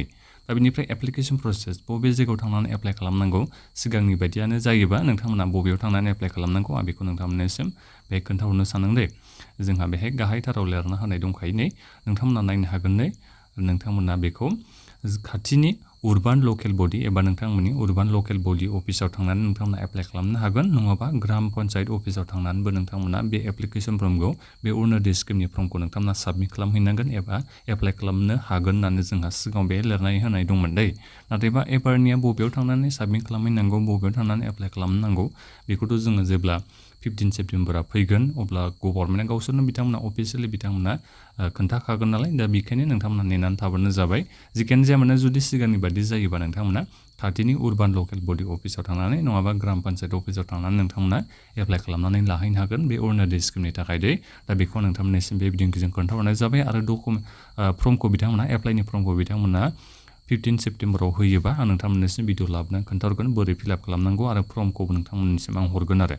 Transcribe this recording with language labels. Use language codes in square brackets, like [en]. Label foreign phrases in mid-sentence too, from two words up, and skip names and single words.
[brx] दा बेनिफ्राय एप्लिकेसन प्रसेस, बबे जायगायाव थांनानै एप्लाइ खालामनांगौ, सिगांनि बायदियानो जायोबा नोंथांमोना बबेयाव थांनानै एप्लाइ खालामनांगौ आं बेखौ नोंथांमोननिसिम बेहाय खोन्थाहरनो सानदों दै। जोंहा बेहाय गाहायथाराव लिरना होनाय दंखायो नै, नोंथांमोना नायनो हागोन नै। नोंथांमोना बेखौ खाथिनि [en] urban local body [brx] एबा नोंथांमोननि [en] urban local body [brx] अफिसाव थांनानै नोंथांमोना एप्लाइ खालामनो हागोन नङाबा ग्राम पन्चायत अफिसाव थांनानैबो नोंथांमोना बे एप्लिकेसन फर्मखौ बे अरुण'दय स्किमनि फर्मखौ नोंथांमोना साबमिट खालामहैनांगोन एबा एप्लाइ खालामनो हागोन होननानै जोंहा सिगाङाव बे लिरनानै होनाय दंमोन दै नाथायबा एबारनिया बबेयाव थांनानै साबमिट खालामहैनांगौ बबेयाव थांनानै एप्लाइ खालामनांगौ बेखौथ' जोङो जेब्ला 15 सेप्टेम्बरा फैगोन अब्ला गभर्नमेन्टआ गावसोरनो बिथांमोना अफिसियेलि बिथांमोना खोन्थाखागोन नालाय दा बेखायनो नोंथांमोना नेनानै थाबानो जाबाय जिखियानो जाया मानो जुदि सिगांनि बायदि जायोबा नोंथांमोना खाथिनि [en] urban local [brx] body अफिसाव थांनानै नङाबा ग्राम पन्चायत अफिसाव थांनानै नोंथांमोना एप्लाइ खालामनानै लाहैनो हागोन बे अरुण'दय स्किमनि थाखाय दै दा बेखौ नोंथांमोननिसिम बे भिडिअखौ खोन्थाहरनाय जाबाय आरो फर्मखौ बिथांमोना एप्लाइनि फर्मखौ बिथांमोना 15 सेप्टेम्बराव होयोबा आं नोंथांमोननिसिम भिडिअ लाबोनानै खोन्थाहरगोन बोरै फिलआप खालामनांगौ आरो फर्मखौबो नोंथांमोननिसिम आं हरगोन आरो